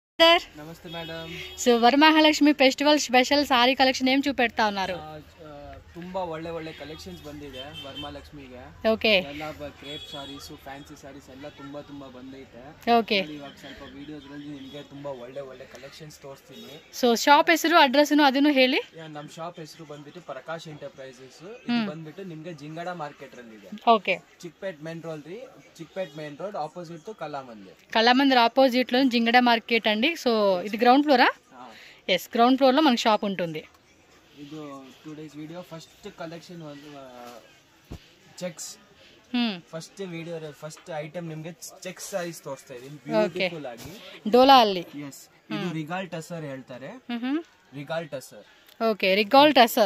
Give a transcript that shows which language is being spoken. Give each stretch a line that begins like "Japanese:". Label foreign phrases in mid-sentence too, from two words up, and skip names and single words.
English: सर
Hindi: नमस्ते मैडम
English: so Varamahalakshmi festival special saree collection
Telugu: ఏం చూపెడతా ఉన్నారు
Kannada: ತುಂಬಾ ಒಳ್ಳೆ ಒಳ್ಳೆ ಕಲೆಕ್ಷನ್ಸ್ ಬಂದಿದೆ ವರಮಹಾಲಕ್ಷ್ಮಿಗೆ ಓಕೆ ಎಲ್ಲ
English: crepe sarees fancy sarees
Kannada: ಎಲ್ಲ ತುಂಬಾ ತುಂಬಾ ಬಂದೈತೆ ಓಕೆ ಇವಾಗ ಸ್ವಲ್ಪ ವಿಡಿಯೋಸ್ ಗಳಲ್ಲಿ ನಿಮಗೆ ತುಂಬಾ ಒಳ್ಳೆ ಒಳ್ಳೆ ಕಲೆಕ್ಷನ್ಸ್ ತೋರಿಸ್ತೀನಿ ಸೋ ಶಾಪ್ ಹೆಸರು ಅಡ್ರೆಸ್ ಅದನ್ನು ಹೇಳಿ ನಮ್ಮ ಶಾಪ್ ಹೆಸರು ಬಂದ್ಬಿಟ್ಟು ಪ್ರಕಾಶ್ ಎಂಟರ್ಪ್ರೈಸಸ್ ಇದು ಬಂದ್ಬಿಟ್ಟು ನಿಮಗೆ ಜಿಂಗಡ ಮಾರ್ಕೆಟ್ ರಲ್ಲಿ ಇದೆ ಓಕೆ
English: Chickpet Main Road opposite to
Telugu: కళామందిర్ ఆపోజిట్ లో జింగడ మార్కెట్ అండి సో ఇది
English: ground floora yes ground floor
Telugu: లో మనకి షాప్ ఉంటుంది
Kannada: ಇದು
English: 2 days video first collection checks first video first item
Kannada: ನಿಮಗೆ
English: checks size
Kannada: ತೋರಿಸ್ತಾ ಇದೀನಿ ಬ್ಯೂಟಿಫುಲ್ ಆಗಿ ಡೋಲಾ ಅಲ್ಲಿ yes ಇದು
English: regal tussar
Kannada: ಹೇಳ್ತಾರೆ
English: regal tussar okay regal tussar